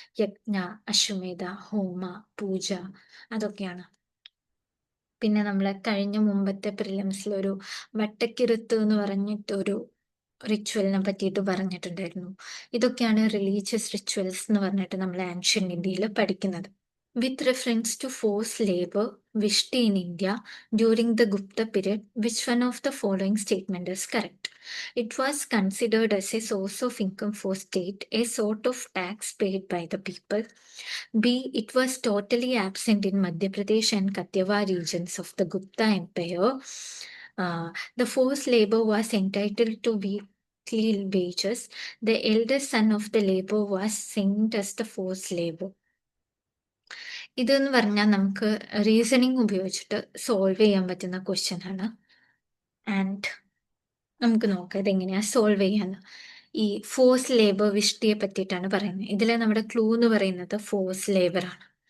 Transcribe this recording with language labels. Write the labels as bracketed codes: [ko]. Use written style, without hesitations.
[ml] യജ്ഞ, അശ്വമേധ, ഹോമ, പൂജ, അതൊക്കെയാണ്. പിന്നെ നമ്മൾ കഴിഞ്ഞ മുമ്പത്തെ പ്രിലിംസിൽ ഒരു വട്ടക്കിരുത്ത് എന്ന് പറഞ്ഞിട്ടൊരു റിച്വലിനെ പറ്റിയിട്ട് പറഞ്ഞിട്ടുണ്ടായിരുന്നു. ഇതൊക്കെയാണ് റിലീജിയസ് റിച്വൽസ് എന്ന് പറഞ്ഞിട്ട് നമ്മൾ ആൻഷ്യൻ ഇന്ത്യയിൽ പഠിക്കുന്നത്. [en] With reference to forced labor wished in India during the Gupta period, which one of the following statement is correct? It was considered as a source of income for state, a sort of tax paid by the people. B. It was totally absent in Madhya Pradesh and Kathiawar regions of the Gupta Empire. The forced labor was entitled to weekly wages. The eldest son of the labor was sent as the forced labor. [ml] ഇതെന്ന് പറഞ്ഞാൽ നമുക്ക് reasoning ഉപയോഗിച്ചിട്ട് solve ചെയ്യാൻ പറ്റുന്ന question ആണ്. And നമുക്ക് നോക്കാം ഇതെങ്ങനെയാ സോൾവ് ചെയ്യാന്ന്. ഈ ഫോഴ്സ് ലേബർ വിഷ്ടിയെ പറ്റിയിട്ടാണ് പറയുന്നത്. ഇതിൽ നമ്മുടെ ക്ലൂ എന്ന് പറയുന്നത് ഫോഴ്സ് ലേബർ ആണ്.